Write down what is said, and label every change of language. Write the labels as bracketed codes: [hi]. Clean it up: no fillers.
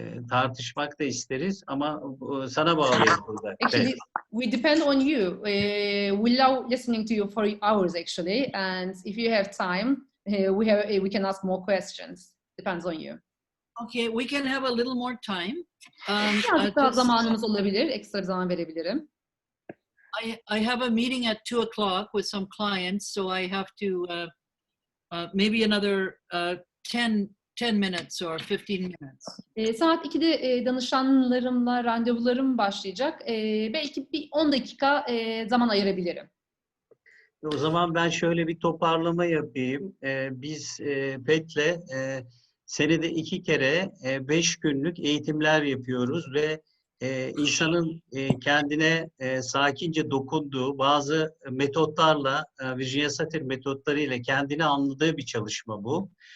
[tr] Tartışmak da isteriz ama sana bağlıyız burada. [en] Actually, we depend on you. We love listening to you for hours actually, and if you have time, we can ask more questions. Depends on you. okay, we can have a little more time. [tr] Biraz daha [en] just- [tr] zamanımız olabilir, ekstra zaman verebilirim. [en] I have a meeting at 2:00 with some clients, so I have to maybe another 10 minutes or 15 minutes. [tr] Saat 2'de danışanlarımla randevularım başlayacak. Belki bir 10 dakika zaman ayırabilirim. O zaman ben şöyle bir toparlama yapayım. Biz PET'le senede 2 kere 5 günlük eğitimler yapıyoruz ve insanın kendine sakince dokunduğu bazı metotlarla, Virginia Satir metotlarıyla kendini anladığı bir çalışma bu.